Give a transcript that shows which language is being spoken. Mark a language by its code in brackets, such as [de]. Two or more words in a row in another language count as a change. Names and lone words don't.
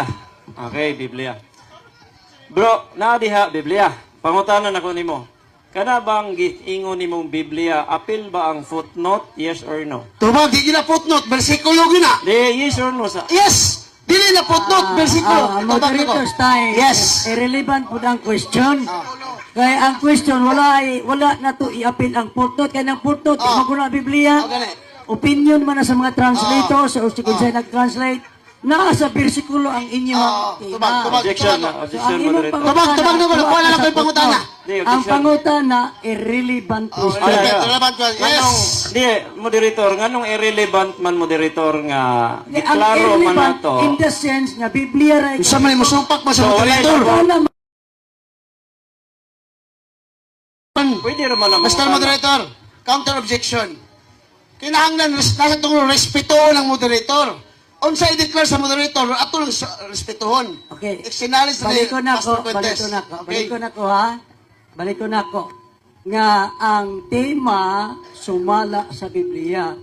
[ceb] Okay, Biblia. Bro, na diha Biblia. Pangutanan ako nimo. Kana bang giingon nimong Biblia, apil ba ang footnote? [en] Yes or no? [ceb] Tubag, di gina footnote, bersikulo gina. Di, [en] yes or no [ceb] sa [en] Yes! [ceb] Dili na footnote, bersikulo. [en] Moderator's time. Yes. [ceb] Irrelevant po ang question. Kaya ang question, wala na to i-appeal ang footnote. Kaya ng footnote, maguna Biblia. Okay. Opinion man na sa mga translators o kung sa'yo nag-translate, nasa bersikulo ang inyong Tubag. objection, So, objection ang imong moderator. Tubag na ko. Wala na ko yung pangutana. Di, Ang objection. pangutana, [en] irrelevant question. [ceb] Okay. Relevant ko. Yes. Di, moderator, nganong irrelevant man moderator nga Ang giklaro man irrelevant nato. [en] in the sense [ceb] na Biblia rin. Sa man mo sumpak mo sa So, wala moderator. Wala Pwede naman ang Mr. [en] Moderator, counter objection. [ceb] Kinahanglan nasa itong respetuhon ng moderator. Unsa i-declare sa moderator, ato lang respetuhon. Okay. Exinalis na Balik ko na ako, Pastor balik Fuentes. ko na ako, Okay. balik ko na ako ha. Balik ko na ako. Nga ang tema sumala sa Biblia.